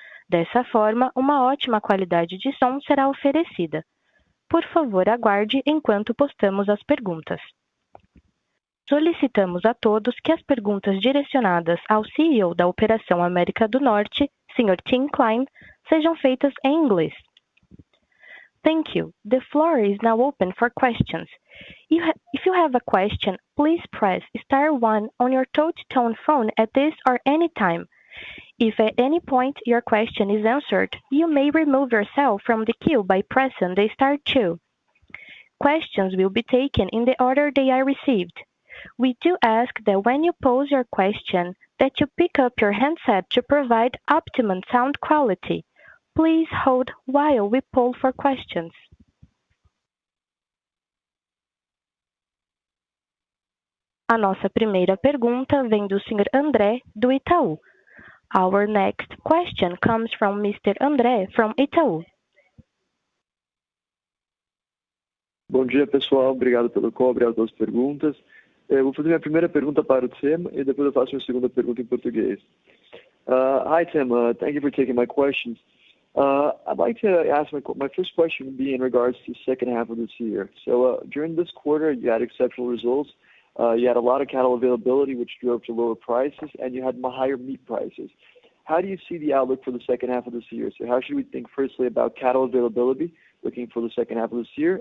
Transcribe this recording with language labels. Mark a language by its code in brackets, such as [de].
[pt] Dessa forma, uma ótima qualidade de som será oferecida. Por favor, aguarde enquanto postamos as perguntas. Solicitamos a todos que as perguntas direcionadas ao CEO da Operação América do Norte, Sr. Tim Klein, sejam feitas em inglês. [en] Thank you. The floor is now open for questions. If you have a question, please press *1 on your touch-tone phone at this or any time. If at any point your question is answered, you may remove yourself from the queue by pressing the *2. Questions will be taken in the order they are received. We do ask that when you pose your question, that you pick up your handset to provide optimum sound quality. Please hold while we poll for questions. [pt] A nossa primeira pergunta vem do Sr. André, do Itaú. [en] Our next question comes from Mr. André, from Itaú. [pt] Bom dia, pessoal. Obrigado pelo call, obrigado pelas perguntas. Eu vou fazer minha primeira pergunta para o Tim e depois eu faço minha segunda pergunta em português. [en] Hi, Tim. Thank you for taking my questions. I'd like to ask my first question would be in regards to the second half of this year. So during this quarter, you had exceptional results. You had a lot of cattle availability, which drove to lower prices, and you had higher meat prices. How do you see the outlook for the second half of this year? So how should we think firstly about cattle availability, looking for the second half of this year?